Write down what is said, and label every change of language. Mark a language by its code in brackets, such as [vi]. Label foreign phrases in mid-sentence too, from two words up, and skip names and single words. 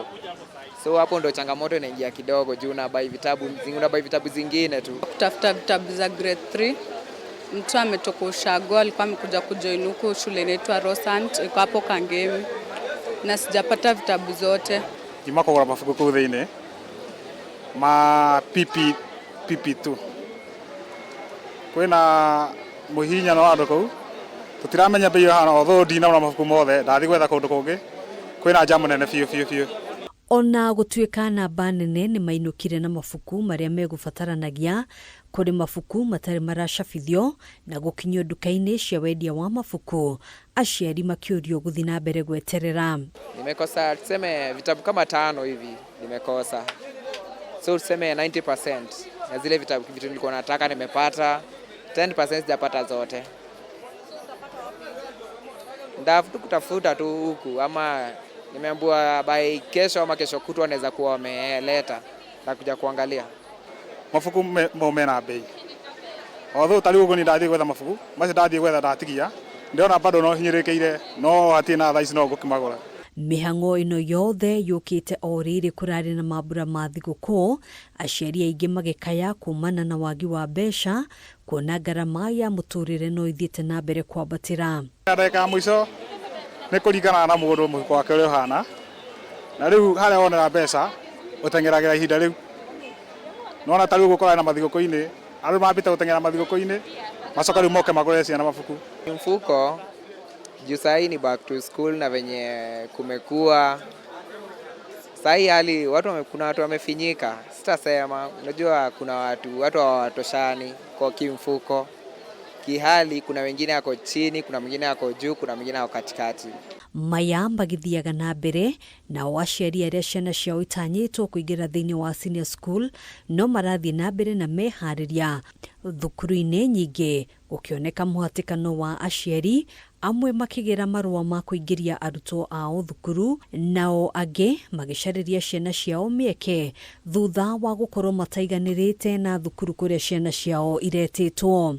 [sw] So hapo ndo changamoto inaingia kidogo juu unabai vitabu zingine tu. Kutafuta vitabu za grade 3. Mtu ametoka Ushago, alikuwa amekuja kujoin huko shule inaitwa Rosant, iko hapo Kangemi. Na sijapata vitabu zote. [ki] Kimako kwa mafuko kuu thĩinĩ ma pipi tu. Kwĩna mũhihinyano wa andũ kũu. Tũtiramenya mbei hana although ndinaona mabuku mothe, ndathi gwetha kũndũ kũngĩ. Kwĩna jamu nene biũ. Ona gũtuĩka namba nene nĩ mainũkire na mabuku marĩa megũbataranagia kũrĩ mabuku matarĩ maracabithio na gũkinyio nduka-inĩ cia wendia wa mabuku, aciari makĩũrio gũthiĩ na mbere gweterera. [sw] Nimekosa tuseme vitabu kama 5 hivi nimekosa. So tuseme 90% ya zile vitu nilikuwa nataka nimepata, 10% sijapata zote. Ndafuta kutafuta tu huku ama nimeambiwa by kesho ama kesho kutwa wanaweza kuwa wameleta na kuja kuangalia. [ki] Mabuku mena bei. Although tari ugo ni ndathi gwetha mabuku, macio ndathi gwetha ndatigia. Ndiona bado no hinyĩrĩkĩire, no hatina thaa ici no ngũkĩmagũra. Mĩhang'o ĩno yothe yũkĩte o rĩrĩ kũrarĩ na mambura ma thigũkũ, aciari aingĩ magĩkaya kumana na wagi wa mbeca, kuona ngarama ya mũtũrĩre no ithiĩte na mbere kwambatĩra. Ndagĩka ya mũico nĩ kũringana na mũndũ mũhuko wake ũrĩa ũhana, na rĩu harĩa wonera mbeca ũteng'eragĩra ihinda rĩu. Nona ta rĩu gũkorana na mathigũkũ-inĩ, andũ mambĩte gũteng'era mathigũkũ-inĩ, macoka rĩu moke magũre ciana mabuku. [sw] Mfuko juu sahii ni [en] back to school [sw] na venye kumekuwa sahii hali kuna watu wamefinyika, sitasema. Unajua kuna watu hawatoshani kwa kimfuko, kihali kuna wengine wako chini, kuna mwingine wako juu, kuna mwingine wako katikati. [ki] Maya magĩthiaga na mbere nao aciari arĩa ciana ciao itanyĩtwo kũingĩra thĩinĩ wa senior school no marathiĩ na mbere na meharĩria. Thukuru-inĩ nyingĩ gũkĩoneka mũhatĩkano wa aciari, amwe makĩgĩra marũa ma kũingĩria arutwo ao thukuru, nao angĩ magĩcarĩria ciana ciao mĩeke thutha wa gũkorwo mataiganĩrĩte na thukuru kũrĩa ciana ciao iretĩtwo.